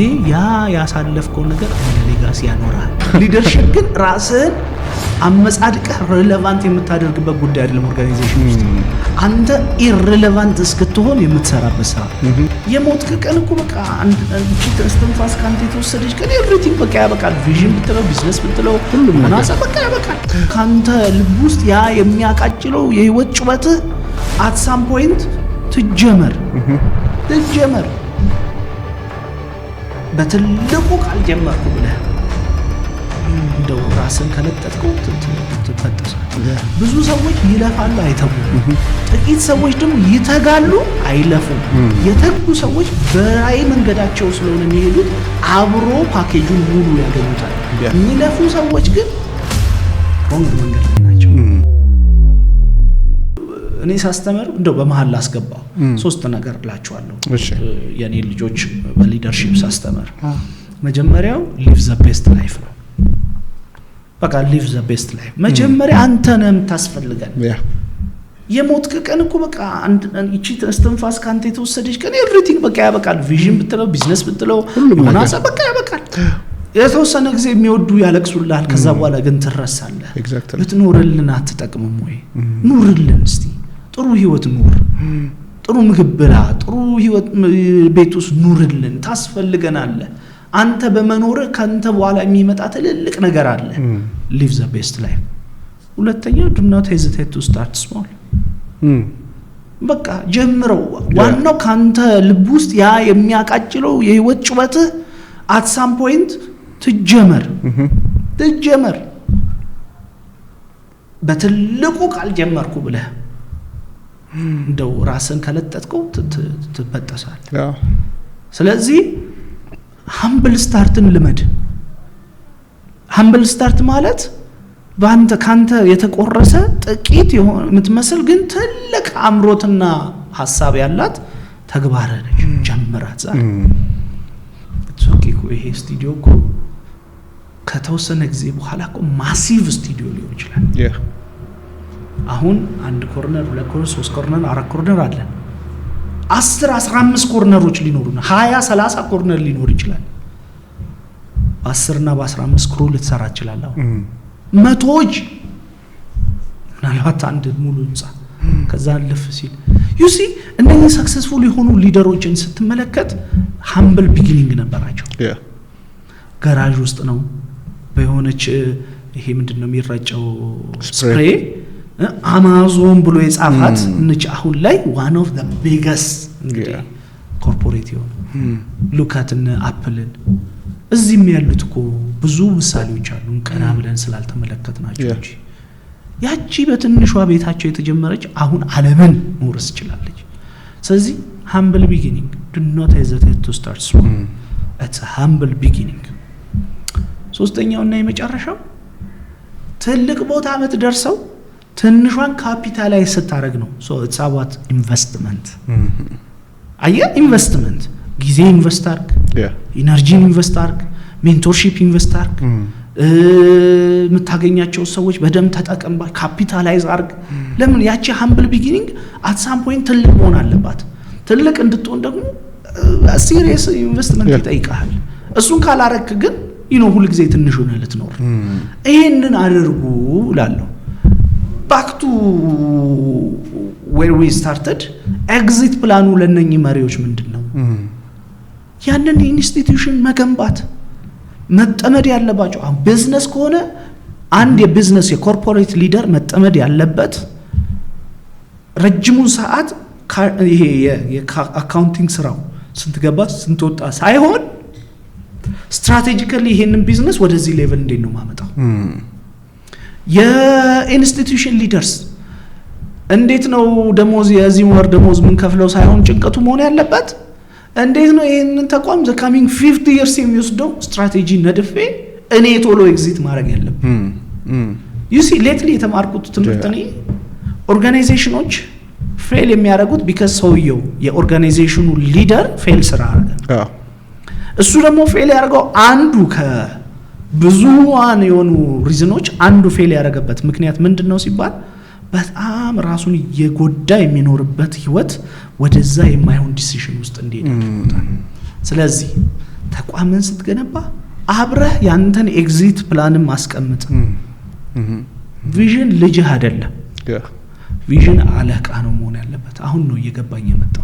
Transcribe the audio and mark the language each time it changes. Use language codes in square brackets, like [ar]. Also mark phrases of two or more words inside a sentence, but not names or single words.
[am] ያሳለፍከው ነገር እንደ ሌጋሲ ያኖራል። ሊደርሺፕ ግን ራስህን አመጻድቀህ ሬሌቫንት የምታደርግበት ጉዳይ አይደለም። ኦርጋናይዜሽን ውስጥ አንተ ኢሬሌቫንት እስክትሆን የምትሰራበት ስራ የሞትክ ቀን እኮ በቃ አንቺ ተስተንፋስ ካንተ የተወሰደች ቀን ኤቭሪቲንግ በቃ ያበቃል። ቪዥን ብትለው ቢዝነስ ብትለው ሁሉም ናሳ በቃ ያበቃል። ካንተ ልብ ውስጥ ያ የሚያቃጭለው የህይወት ጩኸትህ [en] at some point [am] ትጀመር በትልቁ ቃል ጀመርኩ ብለህ እንደው ራስን ከለጠጥከው ትፈጠሳለህ። ብዙ ሰዎች ይለፋሉ አይተጉም። ጥቂት ሰዎች ደግሞ ይተጋሉ አይለፉም። የተጉ ሰዎች በራይ መንገዳቸው ስለሆነ የሚሄዱት አብሮ ፓኬጁን ሙሉ ያገኙታል። የሚለፉ ሰዎች ግን ሮንግ መንገድ ላይ ናቸው። እኔ ሳስተምር እንደው በመሃል ላስገባው ሶስት ነገር እላችኋለሁ። የኔ ልጆች በሊደርሺፕ ሳስተምር መጀመሪያው live [en] the best life [am] ነው። በቃ [en] live the best life [am] መጀመሪያ አንተ ነህ የምታስፈልገን። የሞትክ ቀን እኮ በቃ እቺ ተስተንፋስ ካንተ የተወሰደች ቀን ኤቭሪቲንግ በቃ ያበቃል። ቪዥን ብትለው ቢዝነስ ብትለው ናሳ በቃ ያበቃል። የተወሰነ ጊዜ የሚወዱ ያለቅሱልሃል፣ ከዛ በኋላ ግን ትረሳለህ። ብትኖርልን አትጠቅምም ወይ? ኑርልን እስቲ ጥሩ ህይወት ኑር፣ ጥሩ ምግብ ብላ፣ ጥሩ ህይወት ቤት ውስጥ ኑርልን፣ ታስፈልገናለህ። አንተ በመኖር ካንተ በኋላ የሚመጣ ትልልቅ ነገር አለ። [en] live the best life። [am] ሁለተኛው [en] do not hesitate to start small። [am] በቃ ጀምረው። ዋናው ካንተ ልብ ውስጥ ያ የሚያቃጭለው የህይወት ጩኸትህ [en] at some point [am] ትጀመር በትልቁ ቃል ጀመርኩ ብለህ እንደው ራስን ከለጠጥከው ትፈጠሳለህ። ስለዚህ [en] humble starትን [am] ልመድ። [en] humble start [am] ማለት ካንተ የተቆረሰ ጥቂት የምትመስል ግን ትልቅ አምሮትና ሐሳብ ያላት ተግባር ነች። ጀምራት ዛሬ ይሄ ስቱዲዮ እኮ ከተወሰነ ጊዜ በኋላ እኮ [en] massive studio [am] ሊሆን ይችላል። አሁን አንድ ኮርነር፣ ሁለት ኮርነር፣ ሶስት ኮርነር፣ አራት ኮርነር አለ። 10 15 ኮርነሮች ሊኖሩና 20 30 ኮርነር ሊኖር ይችላል። 10 እና በ15 ክሩ ልትሰራ ይችላል። አሁን መቶዎች ምናልባት አንድ ሙሉ ህንጻ ከዛ አለፍ ሲል [en] you see [am] እነኚህ ሰክሰስፉል የሆኑ ሊደሮችን ስትመለከት [en] humble beginning [am] ነበራቸው። ጋራጅ ውስጥ ነው በሆነች ይሄ ምንድነው የሚራጨው ስፕሬይ አማዞን ብሎ የጻፋት እንጂ አሁን ላይ [en] one of the biggest corporate [am] ይሆን [en] look at [am] አፕልን እዚህም ያሉት እኮ ብዙ ምሳሌዎች አሉ። ቀና ብለን ስላልተመለከትናቸው እንጂ ያቺ በትንሿ ቤታቸው የተጀመረች አሁን ዓለምን መውረስ ይችላልች። ስለዚህ [en] humble beginning do not hesitate to start small. It's a humble beginning. [am] ሶስተኛውና የመጨረሻው ትልቅ ቦታ የምትደርሰው ትንሿን ካፒታላይዝ ስታረግ ነው። [en] so it's about investment. [am] ኢንቨስትመንት ጊዜ ኢንቨስት አርግ፣ ኢነርጂ ኢንቨስት አርግ፣ [en] mentorship invest [am] አርግ፣ የምታገኛቸው ሰዎች በደም ተጠቀምባ ካፒታላይዝ አርግ። ለምን ያቺ [en] humble beginning at some point [am] ትልቅ መሆን አለባት። ትልቅ እንድትሆን ደግሞ [en] serious investment [am] ይጠይቃል። እሱን ካላረክ ግን ሁሉ ጊዜ ትንሽ ሆነ ልትኖር። ይሄንን አድርጉ እላለሁ። [en] back to where we started exit [am] ፕላኑ ለነኚህ መሪዎች ምንድነው? ያንን ኢንስቲትዩሽን መገንባት መጠመድ ያለባቸው። ቢዝነስ ከሆነ አንድ የቢዝነስ የኮርፖሬት ሊደር መጠመድ ያለበት ረጅሙን ሰዓት ይሄ የአካውንቲንግ ስራው ስንት ገባ ስንት ወጣ ሳይሆን ስትራቴጂካሊ ይሄንን ቢዝነስ ወደዚህ ሌቭል እንዴት ነው ማመጣው? የኢንስቲትዩሽን ሊደርስ እንዴት ነው ደሞዝ የዚህ ወር ደሞዝ ምን ከፍለው ሳይሆን ጭንቀቱ መሆን ያለበት እንዴት ነው ይሄንን ተቋም [en] the coming 50 years [am] የሚወስደው ስትራቴጂ ነድፌ እኔ ቶሎ ኤግዚት ማድረግ ያለብኝ። [en] you see lately [am] የተማርኩት ትምህርት ነው ኦርጋናይዜሽኖች ፌል የሚያደርጉት because ሰውየው የኦርጋናይዜሽኑ ሊደር ፌል ስራ አደረገ። እሱ ደግሞ ፌል ያደርገው አንዱ ብዙዋን የሆኑ ሪዝኖች አንዱ ፌል ያደረገበት ምክንያት ምንድነው ሲባል በጣም ራሱን እየጎዳ የሚኖርበት ህይወት ወደዛ የማይሆን ዲሲሽን ውስጥ እንዲሄድ አድርጎታል። ስለዚህ ተቋምን ስትገነባ አብረህ ያንተን [en] exit plan [am] ማስቀመጥ። ቪዥን ልጅህ አይደለም፣ ቪዥን አለቃ ነው መሆን ያለበት። አሁን ነው እየገባኝ የመጣው።